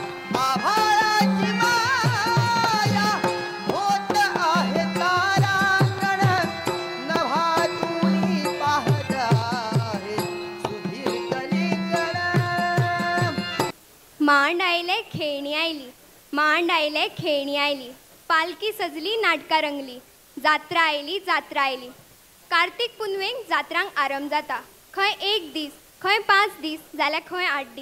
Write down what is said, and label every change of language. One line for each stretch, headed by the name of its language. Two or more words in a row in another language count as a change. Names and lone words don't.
Marathi: आभाळाची माया होत आहे तारांगण नभातून पाहत आहे सुधीर कलिंगण.
Konkani: मांड आयले खेळणी आयली, मांड आयले खेळणी आयली, पालकी सजली नाटका रंगली, जात्रा आयली जात्रा आयली. कार्तिक पुनवेक जात्रांक आरंभ जाता. खंय 1 दीस, खंय 5 दीस, जाल्यार खंय 8 दीस.